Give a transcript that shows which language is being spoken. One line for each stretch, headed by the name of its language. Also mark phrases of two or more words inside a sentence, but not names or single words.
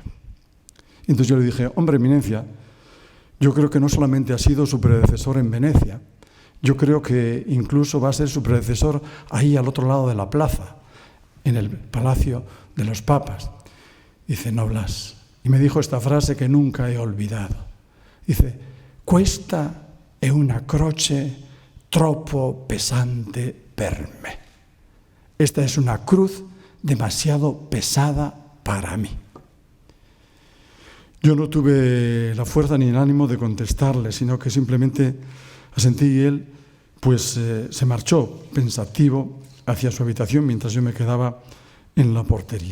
Spanish: Y entonces yo le dije, hombre, eminencia, yo creo que no solamente ha sido su predecesor en Venecia, yo creo que incluso va a ser su predecesor ahí al otro lado de la plaza, en el Palacio de los Papas. Dice, no, Blas. Y me dijo esta frase que nunca he olvidado. Dice,
Italian: questa è una croce troppo pesante per me.
Spanish: Esta es una cruz demasiado pesada para mí. Yo no tuve la fuerza ni el ánimo de contestarle, sino que simplemente asentí y él pues se marchó pensativo hacia su habitación mientras yo me quedaba en la portería.